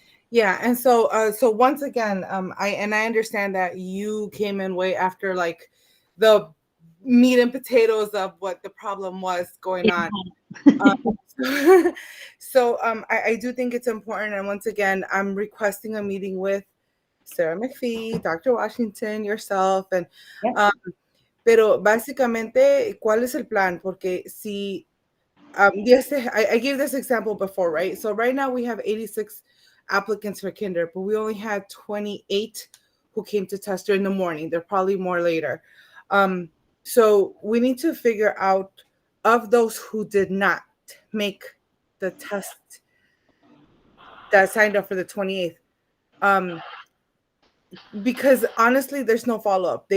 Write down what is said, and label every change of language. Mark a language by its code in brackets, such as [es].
[en] Yeah, and so once again, I understand that you came in way after like the meat and potatoes of what the problem was going on. So I do think it's important, and once again, I'm requesting a meeting with Sarah McPhee, Dr. [es] Washington, yourself, and pero básicamente, ¿cuál es el plan? [en] Porque si yes, I gave this example before, right? So right now we have 86 applicants for kinder, but we only had 28 who came to test during the morning. There are probably more later. So we need to figure out, of those who did not make the test that signed up for the 28th, because honestly, there's no follow-up.